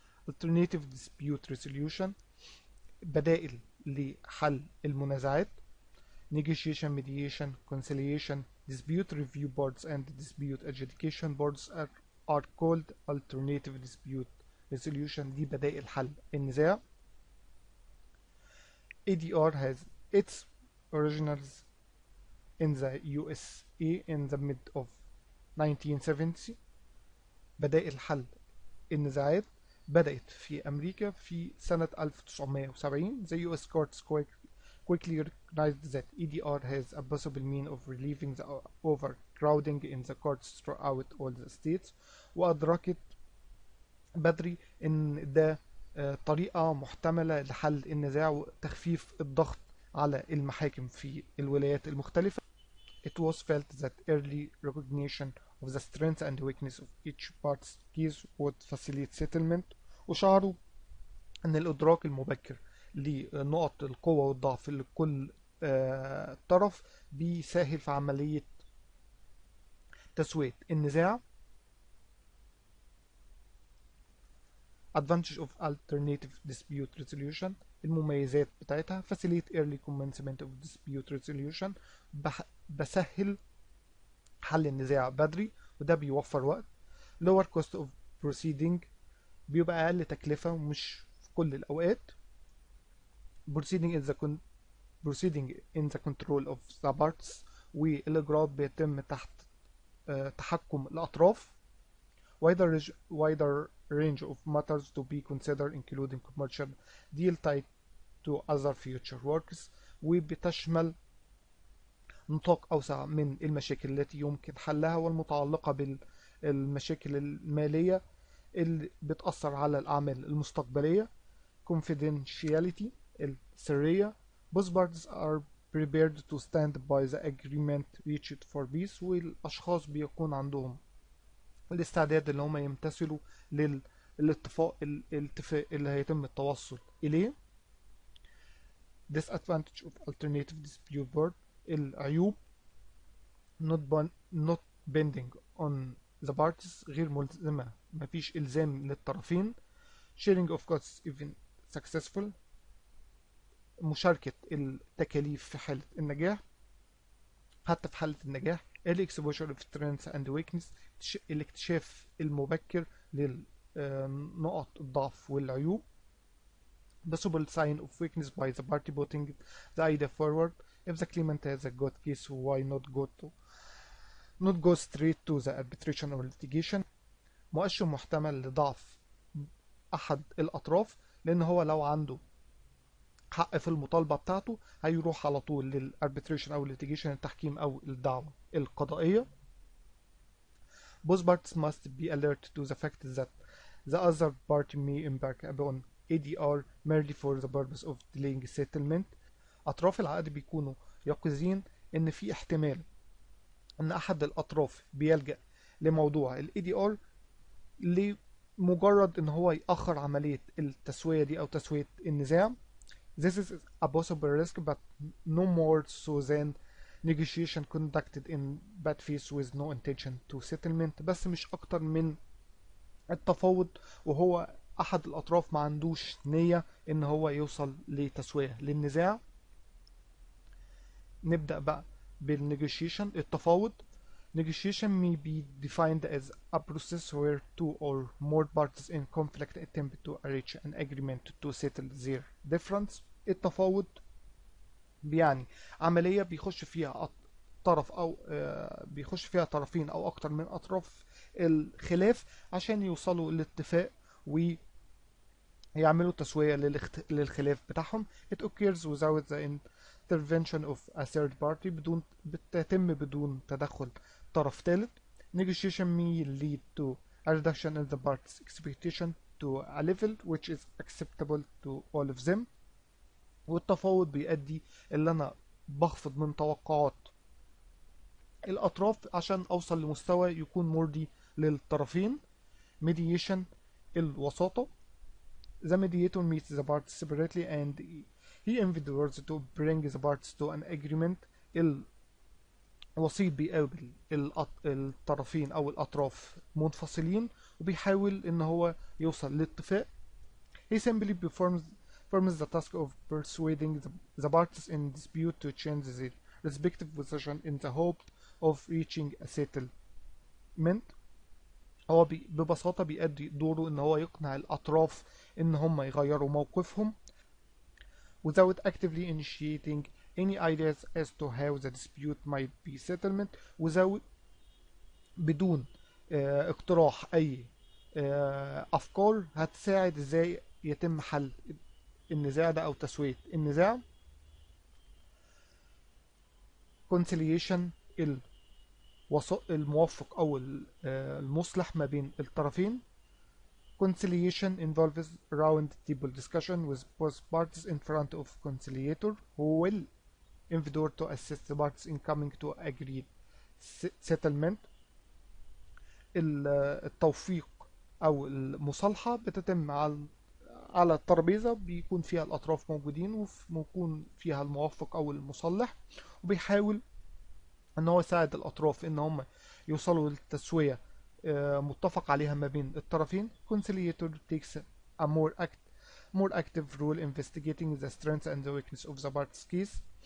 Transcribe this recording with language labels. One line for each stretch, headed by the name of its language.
English: alternative dispute resolution
Arabic: بدائل لحل المنازعات:
English: negotiation, mediation, conciliation, dispute review boards and dispute adjudication boards are called alternative dispute resolution،
Arabic: دي بدائل حل النزاع.
English: ADR has its originals in the USA in the mid of 1970.
Arabic: بدائل حل النزاعات بدأت في أمريكا في سنة 1970.
English: The US courts quickly recognized that EDR has a possible mean of relieving the overcrowding in the courts throughout all the states،
Arabic: وأدركت بدري إن ده طريقة محتملة لحل النزاع وتخفيف الضغط على المحاكم في الولايات المختلفة.
English: It was felt that early recognition of the strength and weakness of each part's case would facilitate settlement،
Arabic: وشعروا أن الإدراك المبكر لنقط القوة والضعف لكل طرف بيسهل في عملية تسوية النزاع.
English: Advantage of alternative dispute resolution،
Arabic: المميزات بتاعتها:
English: facilitate early commencement of dispute resolution،
Arabic: بسهل حل النزاع بدري وده بيوفر وقت.
English: lower cost of proceeding،
Arabic: بيبقى أقل تكلفة ومش في كل الأوقات.
English: proceeding in the control of the parts،
Arabic: والإجراءات بيتم تحت تحكم الأطراف.
English: wider range of matters to be considered including commercial deal tied to other future works، وبتشمل
Arabic: نطاق أوسع من المشاكل التي يمكن حلها والمتعلقة بالمشاكل المالية اللي بتأثر على الأعمال المستقبلية.
English: confidentiality السرية. both parties are prepared to stand by the agreement reached for peace،
Arabic: والأشخاص بيكون عندهم الاستعداد اللي هم يمتثلوا الاتفاق اللي هيتم التوصل إليه.
English: disadvantage of alternative dispute board العيوب not binding on the parties
Arabic: غير ملزمة، مفيش إلزام للطرفين.
English: sharing of costs even successful
Arabic: مشاركة التكاليف في حالة النجاح، حتى في حالة النجاح.
English: early exposure of strengths and weakness
Arabic: الاكتشاف المبكر لنقط الضعف والعيوب.
English: possible sign of weakness by the party putting the idea forward. if the claimant has a good case, why not go straight to the arbitration or litigation.
Arabic: مؤشر محتمل لضعف أحد الأطراف، لأن هو لو عنده حق في المطالبة بتاعته هيروح على طول للاربيتريشن أو litigation التحكيم أو الدعوة القضائية.
English: both parties must be alert to the fact that the other party may embark upon ADR merely for the purpose of delaying settlement.
Arabic: أطراف العقد بيكونوا يقظين إن في احتمال إن أحد الأطراف بيلجأ لموضوع ال ADR لمجرد إن هو يأخر عملية التسوية دي أو تسوية النزاع.
English: This is a possible risk but no more so than negotiation conducted in bad faith with no intention to settlement.
Arabic: بس مش أكتر من التفاوض وهو أحد الأطراف ما عندوش نية إن هو يوصل لتسوية للنزاع. نبدأ بقى بالنيجوشيشن التفاوض.
English: Negotiation may be defined as a process where two or more parties in conflict attempt to reach an agreement to settle their difference.
Arabic: التفاوض يعني عملية بيخش فيها طرف أو بيخش فيها طرفين أو أكتر من أطراف الخلاف عشان يوصلوا لاتفاق ويعملوا تسوية للخلاف بتاعهم.
English: It occurs without the intervention of a third party
Arabic: بتتم بدون تدخل طرف ثالث.
English: Negotiation may lead to a reduction in the parties' expectation to a level which is acceptable to all of them.
Arabic: والتفاوض بيؤدي اللي أنا بخفض من توقعات الأطراف عشان أوصل لمستوى يكون مرضي للطرفين.
English: Mediation الوساطة. The mediator meets the parties separately and he endeavors to bring the parties to an agreement.
Arabic: الوسيط بيقابل الطرفين أو الأطراف منفصلين وبيحاول إن هو يوصل لاتفاق.
English: He simply performs the task of persuading the parties in dispute to change their respective position in the hope of reaching a settlement.
Arabic: هو ببساطة بيأدي دوره إن هو يقنع الأطراف إن هم يغيروا موقفهم
English: without actively initiating any ideas as to how the dispute might be settlement.
Arabic: without بدون اقتراح أي أفكار هتساعد إزاي يتم حل النزاع ده أو تسوية النزاع. conciliation الموافق أو المصلح ما بين الطرفين.
English: conciliation involves round table discussion with both parties in front of conciliator who will endeavor to assist the parties in coming to agreed settlement.
Arabic: التوفيق أو المصالحة بتتم على الترابيزة بيكون فيها الأطراف موجودين وبيكون فيها الموافق أو المصلح وبيحاول ان هو يساعد الاطراف ان هم يوصلوا للتسوية متفق عليها ما بين الطرفين.
English: conciliator takes a more active role investigating the strengths and the weakness of the parties case.